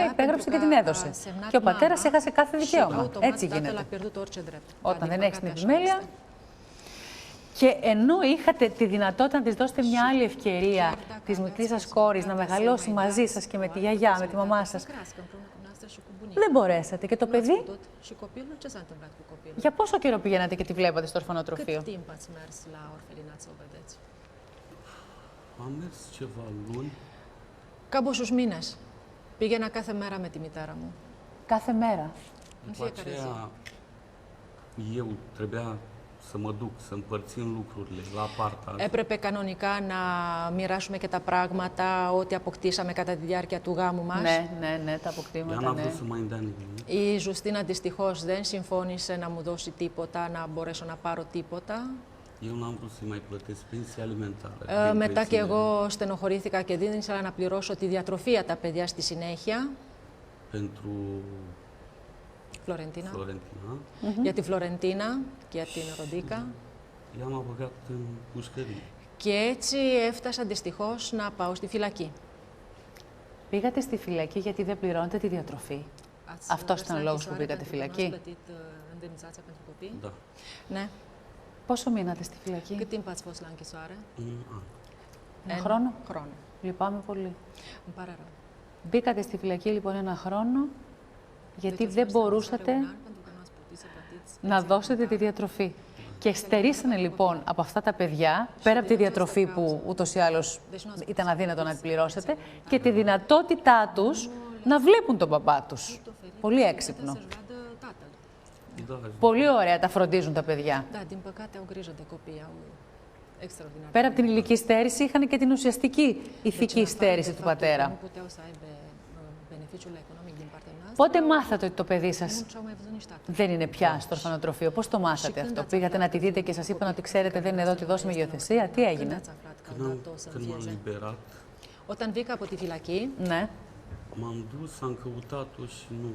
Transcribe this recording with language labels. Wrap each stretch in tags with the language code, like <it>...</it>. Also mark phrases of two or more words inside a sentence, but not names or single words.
<ro>Da,</ro> <el>υπέγραψε και</el> <ro>pentru</ro> <el>την</el> <ro>că</ro> <el>έδωσε.</el> <ro>a semnat</ro> <el>Και ο πατέρας</el> <ro>mama</ro> <el>έχασε κάθε</el> <ro>și</ro> <el>δικαίωμα.</el> <ro>automat</ro> <el>Έτσι</el> <ro>tatăl a</ro> <el>γίνεται.</el> <ro>pierdut orice drept.</ro> <el>Όταν</el> <ro>Da, din</ro> <el>δεν έχεις την</el> <ro>păcate așa</ro> <el>επιμέλεια.</el> <ro>este.</ro> <el>Και ενώ είχατε τη δυνατότητα να της δώσετε μια άλλη ευκαιρία της μικρής σας κόρης να μεγαλώσει μαζί σας και με τη γιαγιά, με τη μαμά σας, δεν μπορέσατε. Και το παιδί,</el> <ro>Și copilul, ce s-a întâmplat cu copilul?</ro> <el>για πόσο καιρό πηγαίνατε και τη βλέπατε στο ορφανοτροφείο?</el> <ro>Cât timp ați mers la orfelinat să o vedeți? Am mers ceva luni.</ro> <el>Κάμποσους μήνες. Πήγαινα κάθε μέρα με τη μητέρα μου. Κάθε μέρα.</el> <ro>În După fiecare zi. aceea, eu trebuia să mă duc, să împărțim lucrurile la apartaj.</ro> <el>Έπρεπε κανονικά να μοιράσουμε και τα πράγματα, ό,τι αποκτήσαμε κατά τη διάρκεια του γάμου μας. Ναι, ναι, ναι, τα</el> <ro>Ea</ro> <el>αποκτήματα,</el> <ro>n-a</ro> <el>ναι.</el> <ro>vrut să mai îmi dea nimic.</ro> <el>Η Ζουστίνα δυστυχώς δεν συμφώνησε να μου δώσει τίποτα, να μπορέσω να πάρω τίποτα.</el> <ro>Eu n-am vrut să-i mai plătesc pensie alimentară. de</ro> <el>Μετά και</el> <ro>întreținere.</ro> <el>εγώ στενοχωρήθηκα και δεν ήθελα να πληρώσω τη διατροφή για τα παιδιά στη συνέχεια.</el> <ro>Pentru</ro> <el>Φλωρεντίνα.</el> <ro>Florentina.</ro> <el>Για τη Φλωρεντίνα και για την Ροντίκα.</el> <ro>I-am băgat în pușcărie.</ro> <el>Και έτσι έφτασα δυστυχώς να πάω στη φυλακή. Πήγατε στη φυλακή γιατί δεν πληρώνετε τη διατροφή. Αυτός ήταν ο λόγος που πήγατε φυλακή.</el> <ro>Da.</ro> <el>Ναι. Πόσο μείνατε στη φυλακή?</el> <ro>Cât timp ați fost la închisoare?</ro> <el>Ένα χρόνο. Χρόνο. Λυπάμαι πολύ.</el> <ro>Îmi pare rău.</ro> <el>Μπήκατε στη φυλακή λοιπόν ένα χρόνο γιατί δεν μπορούσατε να δώσετε τη διατροφή. Και στερήσανε λοιπόν από αυτά τα παιδιά, πέρα από τη διατροφή που ούτως ή άλλως ήταν αδύνατο να την πληρώσετε, και τη δυνατότητά τους να βλέπουν τον παπά τους. Πολύ έξυπνο. Πολύ ωραία τα φροντίζουν τα παιδιά.</el> <ro>Da, din păcate au grijă de copii, au extraordinar.</ro> <el>Πέρα από την ηλική στέρηση, είχαν και την ουσιαστική ηθική στέρηση του πατέρα.</el> <ro>Nu puteau să aibă beneficiul economic din partea noastră.</ro> <el>Πότε μάθατε ότι το παιδί σας</el> <ro>Nu și-au mai văzut nici tatăl.</ro> <el>δεν είναι πια στο ορφανοτροφείο? Πώς το μάθατε αυτό? Πήγατε να τη δείτε και σας είπαν ότι ξέρετε δεν είναι εδώ, τη δώσουμε υιοθεσία? Τι έγινε?</el> <ro>Când ați aflat că au dat-o să Când m-am înfieze? liberat,</ro> <el>Όταν βγήκα από τη φυλακή, Ναι.</el> <ro>m-am dus, am căutat-o și nu...</ro>